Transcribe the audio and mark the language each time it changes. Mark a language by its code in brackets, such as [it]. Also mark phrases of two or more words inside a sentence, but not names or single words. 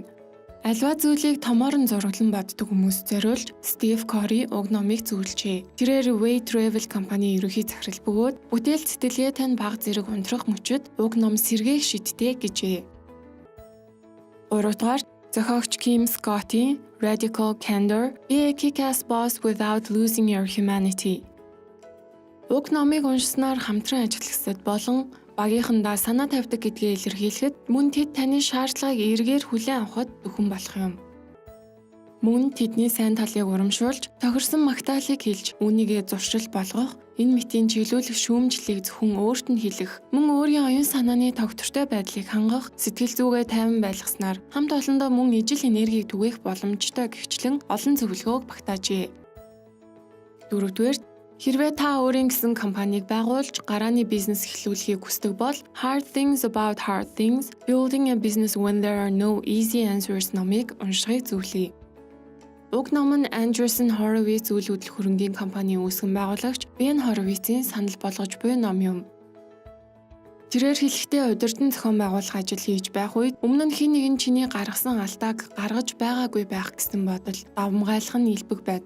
[mn] Аливаа зүйлийг томоор нь зураглан боддог хүмүүст зориулж Стив Кори уг номыг зөвлөжээ. Тэрээр Way Travel компани ерөнхий захирал бөгөөд бүтээл сэтгэлгээ тань бага зэрэг унтрах мөчөд уг ном сэргээх шийдтэй гэжээ. Гуравдугаар, зохиогч Ким Скоттийн Radical Candor: Be a Kick-Ass Boss Without Losing Your Humanity. Уг номыг уншсанаар хамтран ажиллагчдад болон багийнхандаа санаа тавьдаг гэдгээ илэрхийлэхэд мөн тэд таны шаардлагыг эргээр хүлээн авахд дөхөн болох юм. Мөн тэдний сайн талыг урамшуулж, тохирсон магтаалыг хэлж, үүнийгээ зуршил болгох, энэ мэтийн чиглүүлэх шүүмжлэлийг зөвхөн өөрт нь хэлэх, мөн өөрийн оюун санааны тогтвортой байдлыг хангах, сэтгэл зүгээ тайван байлгаснаар хамт олондоо мөн ижил энергийг түгээх боломжтой гэгчлэн олон зөвлөгөөг багтаажээ. Дөрөвдүгээр, хэрвээ та өөрийн гэсэн компанийг байгуулж гарааны бизнес эхлүүлэхийг хүсдэг бол Hard Things About Hard Things: Building a Business When There Are No Easy Answers номыг уншихыг зөвлөе. Уг ном нь Andreessen Horowitz үйл хөдлөх хөрөнгийн компанийн үүсгэн байгуулагч Ben Horowitz-ийн санал болгож буй ном юм. Тэрээр хэлэхдээ удирдан зохион байгуулах ажил хийж байх үед өмнө нь хэн нэгэн чиний гаргасан алдааг гаргаж байгаагүй байх гэсэн бодол давмгайлах нь илбэг байдаг.